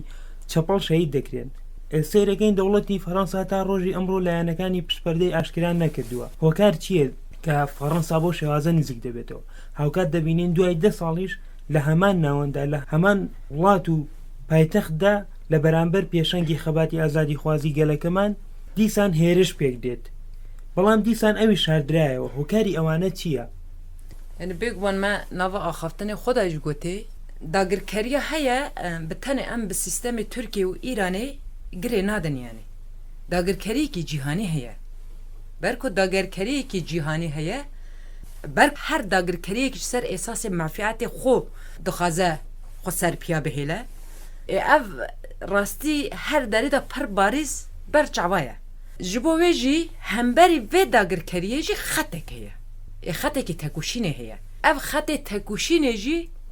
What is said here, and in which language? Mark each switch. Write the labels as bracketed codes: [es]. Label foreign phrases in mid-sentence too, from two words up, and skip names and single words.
[ckb] چەپەڵ شەهید دەکرێن سەیرەکەی دەوڵەتی فەڕەنسا تا ڕۆژی ئەمڕۆ لایەنەکانی پشپەردەی ئاشکران نەکردووە هۆکار چییە کە فەڕەنسا بۆ شێوازە نزیک دەبێتەوە هاوکات دەبینین دوای 10 ساڵیش لە هەمان ناوەندا لە هەمان وڵات و پایتەختدا لە بەرامبەر پێشەنگی خەباتی ئازادی خوازی گەلەکەمان دیسان هێرش پێک دێت بەڵام دیسان ئەوی شاردرایەوە هۆکاری ئەوانە چییە؟ [ku] Yani bêguman me nava axaftinê xwe de jî gotê dagirkeriya heye bi tenê em bi sîstemê Tirkiye û Îranê girê nadin yani dagirkeriyekî cîhanî heye berku dagirkeriyekî cîhanî heye ber her dagirkeriyekî ser esasê mafiyatê xwe dixwaze xwe serpiya bihêle ev rastî her derê de pir barîz ber çava ye ji bo wê jî hemberî vê dagirkeriyê jî xetek heye xetekî tekuşînê heye ev xetê tekuşînê jî